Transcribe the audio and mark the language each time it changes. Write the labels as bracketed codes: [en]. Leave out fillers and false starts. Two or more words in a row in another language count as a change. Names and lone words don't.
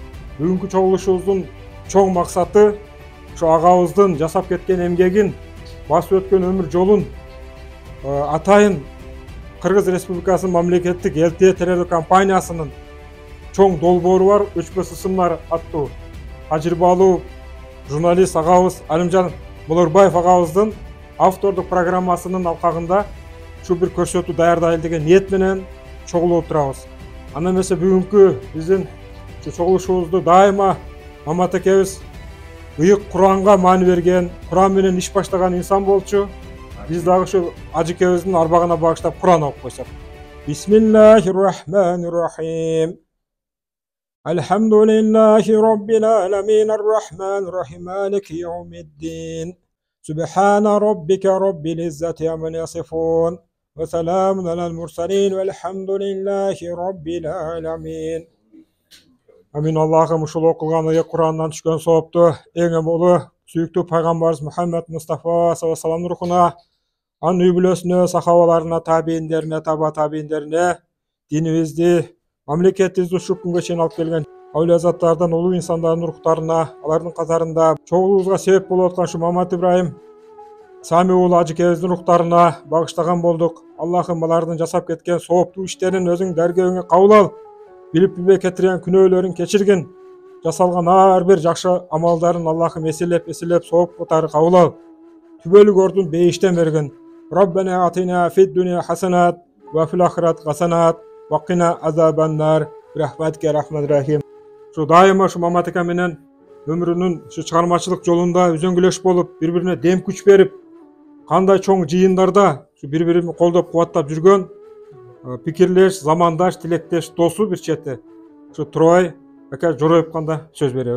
[ky] Бүгүнкү чогулушубуздун чоң максаты ошо агабыздын жасап кеткен эмгегин, басып өткөн өмүр жолун атайын Кыргыз Республикасынын мамлекеттик ЛТ теледоо компаниясынын чоң долбоору бар өчпөс ысымдар аттуу тажрыйбалуу журналист агабыз Алимжан Болорбаев агабыздын автордук программасынын алкагында ушу бир көрсөтүү даярдайлы деген ниет менен чогулуп отурабыз. Анда эмесе бүгүнкү биздин чогулушубузду дайыма Мамат экебиз ыйык Куранга маани берген, Куран менен иш баштаган инсан болчу. Биз дагы ушу ажекебиздин арбагына багыштап Куран окуп койсок. [ar] بسم الله الرحمن الرحيم الحمد لله رب العالمين الرحمن الرحيم مالك يوم الدين. سبحان ربك رب العزة عما يصفون. وسلام على المرسلين والحمد لله رب العالمين. Амин. [ky] Аллахым ушул окулган ыйык Курандан түшкөн соопту эң улуу сүйүктүү пайгамбарыбыз Мухаммад Мустафа [ar] صلى الله عليه وسلم [ky] рухуна, анын үй бүлөсүнө, сахабаларына, табийиндерине, таба табийиндерине, динибизди, мамлекетибизди ушул күнгө чейин алып келген awliya заттардан улуу инсандардын рухтарына, алардын катарында чогулуубузга себеп болуп аткан ушу Мамат Ибраим Самиев уулу ажекебиздин рухтарына багыштаган болдук. Аллахым алардын жасап кеткен сооптуу иштерин өзүң даргөөңө кабыл ал. Билип билбей кетирген күнөөлөрүн кечиргин. Жасалган ар бир жакшы амалдарын Аллахым эселеп сооп катары кабыл ал. Түбөлүк ордун бейиштен бергин. [ar] ربنا آتنا في الدنيا حسنة وفي الآخرة حسنة وقنا عذاب النار رحمتك رحمن رحيم. [ky] Ушу дайыма ушу Мамат эке менен өмүрүнүн ушу чыгармачылык жолунда үзөңгүлөш болуп, бири-бирине дем күч берип, кандай чоң жыйындарда ушу бири-бирин колдоп кубаттап жүргөн пикирлеш, замандаш, тилектеш досу бир чети. Ушу Турой ака жороюп кандай сөз беребиз.